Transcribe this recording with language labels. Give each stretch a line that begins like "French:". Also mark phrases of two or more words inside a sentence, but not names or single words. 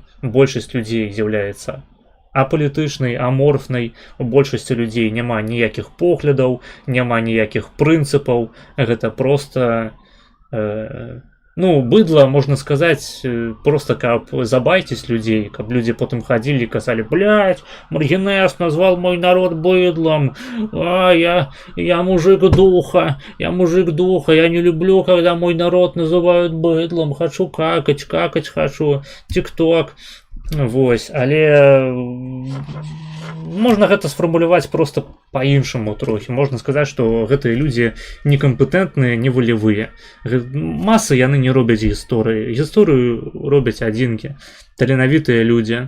Belarusian: Большасць людзей з'яўляецца апалітычнай, аморфнай, у большасці людзей няма ніякіх поглядаў, няма ніякіх прынцыпаў, гэта проста быдла, можна сказаць, просто каб забайціць людзей, каб людзі потым хадзілі і казалі:
Russian: блядь, Маргінэс назвал мой народ быдлом, я мужик духа, я не люблю, когда мой народ называют быдлом, хочу какать хочу, тик-ток.
Belarusian: Вось, але можна гэта сфармуляваць просто па-іншаму трохі. Можна сказаць, што гэтыя людзі некампетэнтныя, невалявыя. Масы яны не робяць гісторыі. Гісторыю робяць адзінкі, таленавітыя людзі.